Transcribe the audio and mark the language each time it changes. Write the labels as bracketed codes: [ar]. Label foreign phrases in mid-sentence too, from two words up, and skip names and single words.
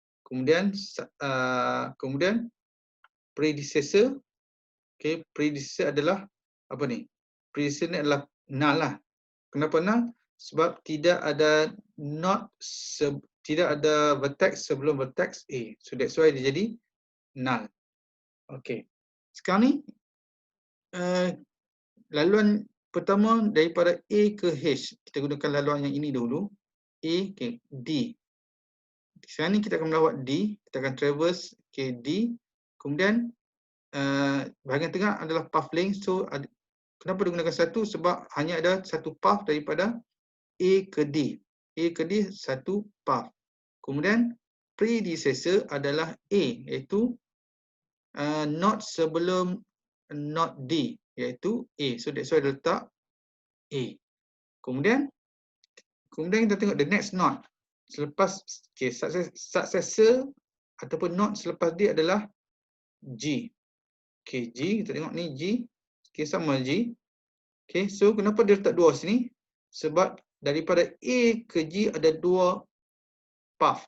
[ms] Kemudian predecessor, okay, predecessor adalah apa ni? Predecessor ni adalah null lah. Kenapa null? Sebab tidak ada tidak ada vertex sebelum vertex A. [en] So that's why [ms] dia jadi null. Okay. Sekarang ni laluan pertama daripada A ke H. Kita gunakan laluan yang ini dulu. A ke D. Sekarang ni kita akan melawat D. Kita akan traverse ke D. Kemudian bahagian tengah adalah [en] path link. [ms] So kenapa digunakan satu? Sebab hanya ada satu path daripada A ke D. A ke D satu path. Kemudian predecessor adalah A, iaitu node sebelum node D, iaitu A. [en] So that's why [ms] dia letak A. Kemudian kita tengok [en] the next node. [ms] Selepas successor ataupun node selepas dia adalah G. Okay, G, kita tengok ni G. Okay, sama G. Okay, so kenapa dia letak dua sini? Sebab daripada A ke G ada dua path.